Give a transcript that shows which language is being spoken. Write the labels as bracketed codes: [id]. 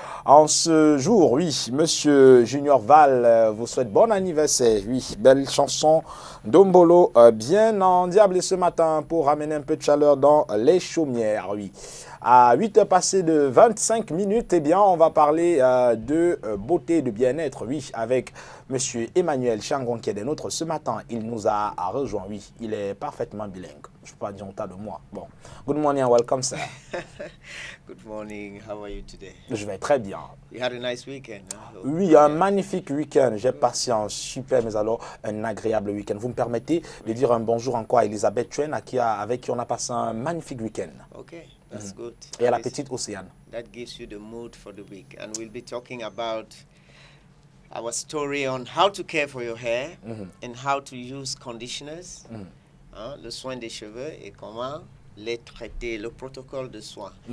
[fr] En ce jour, oui, monsieur Junior Val vous souhaite bon anniversaire, oui, belle chanson d'Ombolo, bien endiablé ce matin pour ramener un peu de chaleur dans les chaumières, oui. À 8h passées de 25 minutes, eh bien, on va parler de beauté et de bien-être, oui, avec monsieur Emmanuel Changon qui est des nôtres ce matin. Il nous a rejoint, oui, il est parfaitement bilingue. Je ne peux pas dire autant de moi. [en] Bon, good morning and welcome, sir. Good morning, how are you today? [fr] Je vais très bien. [en] You had a nice weekend, huh? [fr] Oui, un magnifique week-end. J'ai passé un super, mais alors un agréable week-end. Vous me permettez de dire un bonjour encore à Elisabeth Chuen, avec qui on a passé un magnifique week-end. [en] Okay, that's good. [fr] Et à la petite Océane. [en] That gives you the mood for the week. And we'll be talking about our story on how to care for your hair and how to use conditioners, [fr] le soin des cheveux et comment les traiter, le protocole de soin.